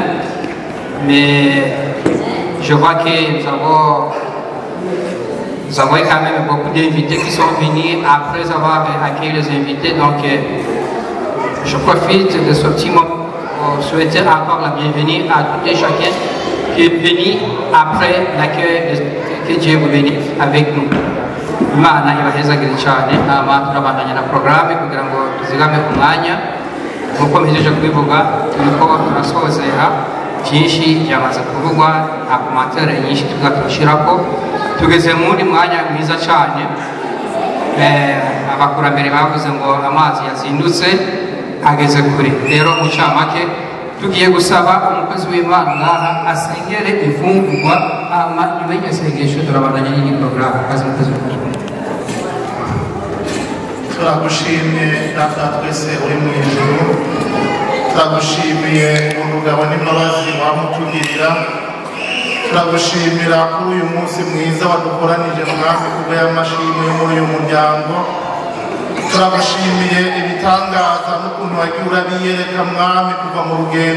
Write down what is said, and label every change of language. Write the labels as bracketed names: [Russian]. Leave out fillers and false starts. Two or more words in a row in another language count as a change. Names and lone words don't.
[French] Mais je vois que nous avons quand même beaucoup d'invités qui sont venus après avoir accueilli les invités. Donc, je profite de ce petit moment pour souhaiter encore la bienvenue à tout et chacun qui est venu après l'accueil. Que Dieu vous bénisse avec nous. [Kinyarwanda] Imana ibahezagire cyane turabandanya na programme kugira ngo tuzigame ku mwanya nkuko mpejeje kubivuga turiko turasozera byinshi byamaze kuvugwa nta komantere nyinshi tugashyirako tugeze mu wundi mwanya mwiza cyane abakurambere bavuze ngo amazi yazindutse ageze kure rero mu cyamake tugiye gusaba umukozi w'Imana ngaha asengere imfungurwa nyuma y'iryo sengesho turabandanya n'indi porogaramu kazi umukozi w'Imana. turagushimiye data twese uri mu ijuru turagushimiye ubugabo n'imbabazi wamutugirira turagushimira kuri uyu munsi mwiza wadukoranije mwami kubwo y'amashimwe yo muri uyu muryango turagushimiye ibitangaza n'ukuntu wagiye urabiyereka mwami kuva mu rugendo